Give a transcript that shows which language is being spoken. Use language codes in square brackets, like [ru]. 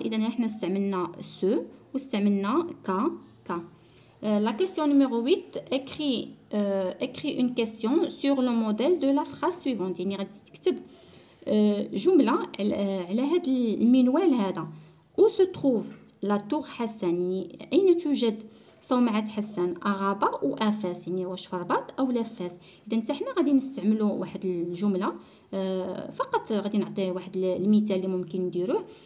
[ar] اذا احنا استعملنا سو واستعملنا ك. [fr] La question numéro 8, écris une question sur le modèle de la phrase suivante. [ar] يعني غادي تكتب جملة على هذا المنوال هذا. [fr] Où se trouve la tour [ar] حسان؟ يعني أين توجد صومعة حسان؟ أغابة أو أفاس؟ يعني واش في الرباط أو لا فاس؟ إذا حتى حنا غادي نستعملوا واحد الجملة فقط غادي نعطي واحد المثال اللي ممكن نديروه.